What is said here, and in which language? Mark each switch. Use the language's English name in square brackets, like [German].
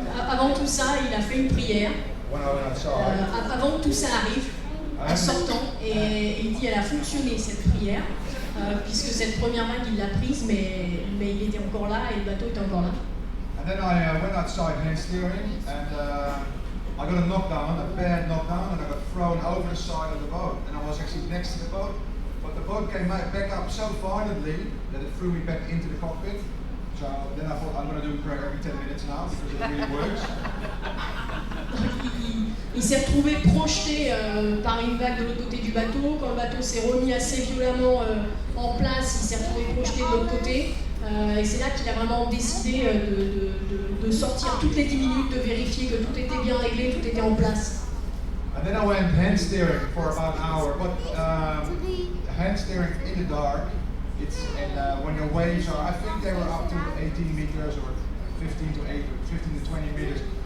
[French] Avant tout ça, il a fait une prière. Avant que tout ça arrive, en sortant, et il dit elle a fonctionné cette prière, puisque cette première vague il l'a prise, mais il était encore là et le bateau était encore là. [English] And then I went outside hand steering and I got a knockdown, a bad knockdown, and I got thrown over the side of the boat. And I was actually next to the boat, but the boat came back up so violently that it threw me back into the cockpit. So then I thought I'm going to do prayer every 10 minutes now because it really works. [French] Il s'est retrouvé projeté par une vague de l'autre côté du bateau. Quand le bateau s'est remis assez violemment en place, il s'est retrouvé projeté de l'autre côté. Et c'est là qu'il a vraiment décidé de sortir toutes les 10 minutes, de vérifier que tout était bien réglé, tout était en place. [English] And then I went hand steering for about an hour, but hand steering in the dark. When your waves are, I think they were up to 18 meters or 15 to 20 meters.